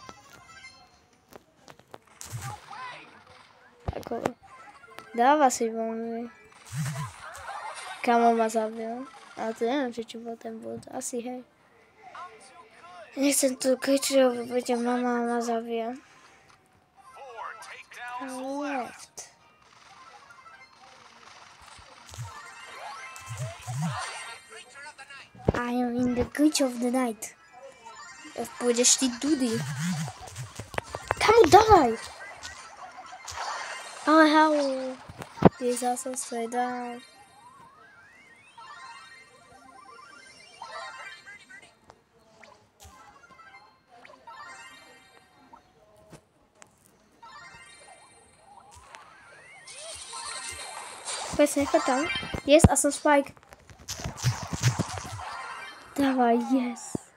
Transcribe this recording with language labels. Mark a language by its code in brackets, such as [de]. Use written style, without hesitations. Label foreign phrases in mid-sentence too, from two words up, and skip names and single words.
[sk] Ako, dáva si bomby. Kamo ma zabil. Ale to neviem, či bol ten bot. Asi hej. Nechcem tu kričiť, lebo bude mama ma zabije. [en] Left. I am in the glitch of the night. [sk] Pôjdeš ty dudy. Kamu daj! Ale how? Ty zase [en] straight down. [sk] Presne, choď tam. Yes, a som Spike. Dávaj, yes.